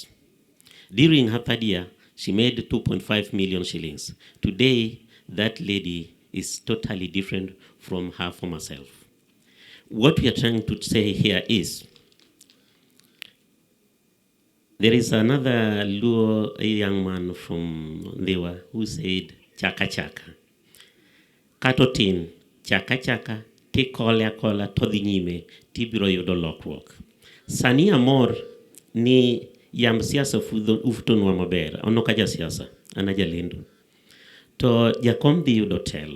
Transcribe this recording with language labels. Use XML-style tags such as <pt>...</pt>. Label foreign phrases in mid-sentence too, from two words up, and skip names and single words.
<en>During her third year, she made 2.5 million shillings. Today, that lady is totally different from her former self. What we are trying to say here is, there is another Luo young man from Lewa who said,</en> <luo>chaka chaka. Katotin, chaka chaka, ti kola kola todhi nyime, tibiro yudo lokruok. Sani amor ni yam siasa ufutonwa maber, ono kaja siasa, anaja lendo. To jakom dhi yudo telo.</luo>